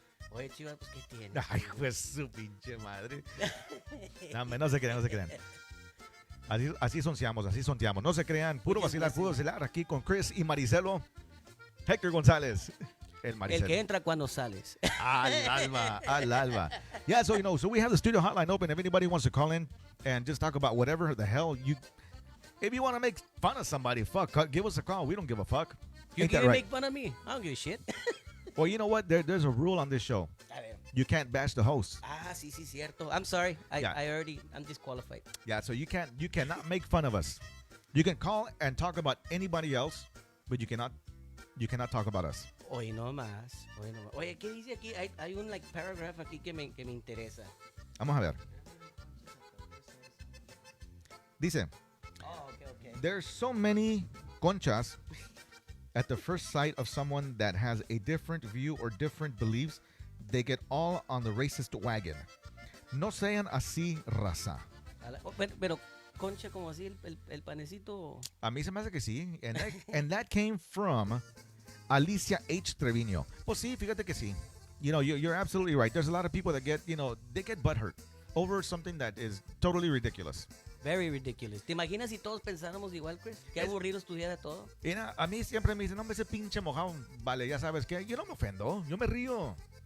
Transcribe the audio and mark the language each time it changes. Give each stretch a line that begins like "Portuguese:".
Spanish: Oye, Chivas, pues, ¿qué tienes? Ay, pues su pinche madre. No se crean. Así sonseamos. No se crean. Puro vacilar aquí con Chris y Maricelo. Héctor González. El Maricelo. El que entra cuando sales. Al alba.
English: Yeah, so we have the studio hotline open. If anybody wants to call in and just talk about whatever the hell if you want to make fun of somebody, give us a call. We don't give a fuck. You Ain't that can't right? make fun of me. I don't give a shit. Well, you know what? There's a rule on this show.
Spanish: A ver.
English: You can't bash the host.
Spanish: Sí, cierto.
English: I'm sorry. Yeah. I'm disqualified. Yeah, so you cannot make fun of us. You can call and talk about anybody else, but you cannot talk about us.
Spanish: Hoy no más. Oye, ¿qué dice aquí? Hay un paragraph aquí que me interesa. Vamos a ver. Dice,
English: Okay. there's so many conchas at the first sight of someone that has a different view or different beliefs, they get all on the racist wagon.
Spanish: No sean así, raza. Pero concha como así, el panecito. A mí se me hace que sí.
English: And that came from Alicia H. Treviño.
Spanish: Pues sí, fíjate que sí.
English: You know, you're absolutely right. There's a lot of people that get butthurt over something that is totally ridiculous. Very ridiculous.
Spanish: ¿Te imaginas si todos pensáramos igual, Chris? Qué aburrido estuviera todo. Y a mí siempre me dicen, no, ese pinche mojado, vale, ya sabes que yo no me ofendo, yo me río.